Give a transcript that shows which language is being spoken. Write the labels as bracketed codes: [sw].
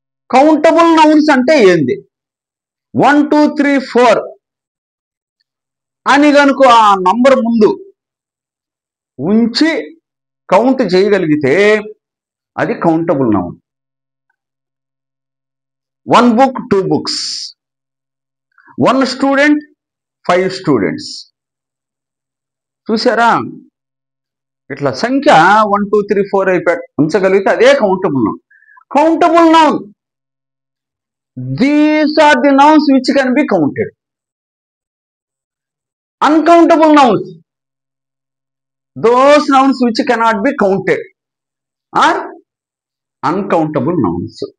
[te] Countable nouns అంటే ఏంది? 1 2 3 4 అని కనుక ఆ నంబర్ ముందు ఉంచి కౌంట్ చేయగలిగితే అది countable noun. [en] 1 book 2 books, 1 student 5 students. [te] చూసారా? ఇట్లా సంఖ్య 1 2 3 4 అయిపోయి ఉంచగలిగితే అదే countable noun. [en] Countable noun, these are the nouns which can be counted. Uncountable nouns, those nouns which cannot be counted are uncountable nouns.